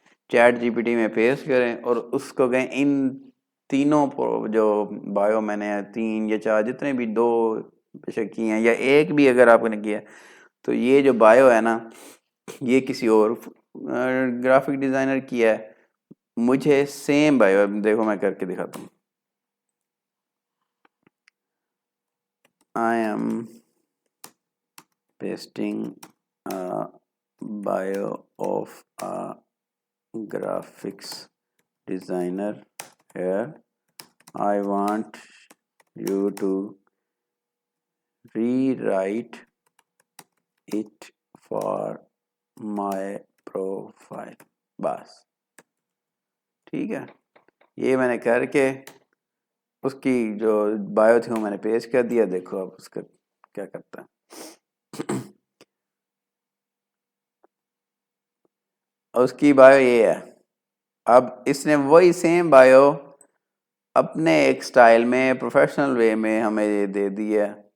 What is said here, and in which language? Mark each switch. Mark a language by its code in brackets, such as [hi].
[ur] Chat جی P T میں paste کریں اور اس کو کہیں ان تینوں جو بایو میں نے 3 یا 4 جتنے بھی 2 بے شک کیے ہیں یا ایک بھی اگر آپ نے کیا تو یہ جو بایو ہے نا یہ کسی اور گرافک ڈیزائنر کیا ہے, مجھے سیم بایو دیکھو میں کر کے دکھاتا ہوں. [en] I am pasting a bio of a graphics designer here. I want you to rewrite it for my profile. [ur] بس ٹھیک ہے, یہ میں نے کر کے اس کی جو بایو تھی وہ میں نے پیسٹ کر دیا. دیکھو اب اس کا کیا کرتا ہے. اس کی بایو یہ ہے. اب اس نے وہی سیم بایو اپنے ایک سٹائل میں پروفیشنل وے میں ہمیں یہ دے دی ہے.